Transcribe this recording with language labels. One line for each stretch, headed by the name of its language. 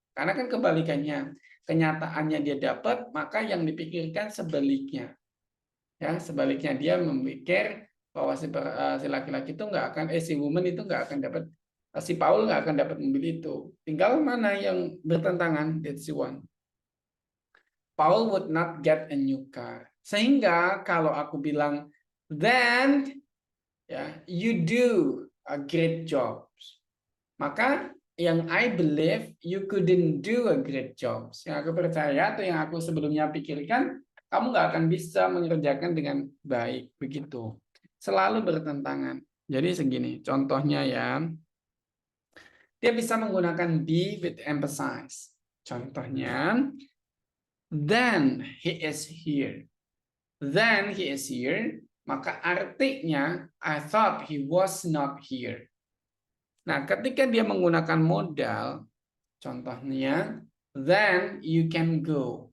Indonesian: Karena kan kebalikannya. Kenyataannya dia dapat, maka yang dipikirkan sebaliknya. Ya, sebaliknya dia memikir bahwa si laki-laki itu nggak akan, si woman itu nggak akan dapat, si Paul nggak akan dapat mobil itu. Tinggal mana yang bertentangan,
English: that's the one. Paul would not get a new car.
Indonesian: Sehingga kalau aku bilang,
English: then ya, you do a great job.
Indonesian: Maka yang
English: I believe you couldn't do a great job.
Indonesian: Yang aku percaya atau yang aku sebelumnya pikirkan, kamu nggak akan bisa mengerjakan dengan baik. Begitu. Selalu bertentangan. Jadi segini, contohnya ya. Dia bisa menggunakan be with emphasize.
English: Contohnya, then he is here. Then he is here,
Indonesian: maka artinya
English: I thought he was not here.
Indonesian: Nah, ketika dia menggunakan modal, contohnya
English: then you can go.